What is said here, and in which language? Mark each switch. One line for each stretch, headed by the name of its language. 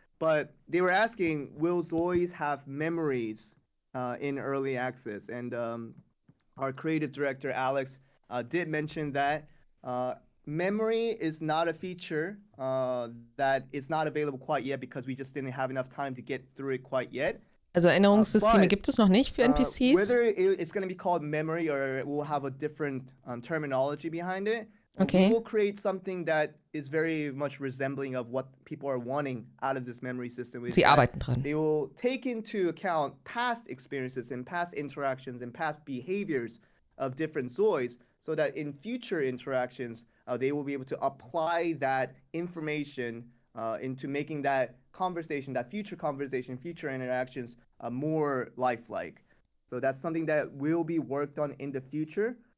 English: But they were asking, will ZOIs have memories in early access? And our creative director, Alex, did mention that memory is not a feature that is not available quite yet because we just didn't have enough time to get through it quite yet.
German: Also Erinnerungssysteme gibt es noch nicht für NPCs.
English: Whether it's going to be called memory or it will have a different terminology behind it, okay, we will create something that is very much resembling of what people are wanting out of this memory system.
German: Sie arbeiten dran.
English: They will take into account past experiences and past interactions and past behaviors of different ZOIs so that in future interactions, they will be able to apply that information into making that conversation, that future conversation, future interactions more lifelike. So that's something that will be worked on in the future.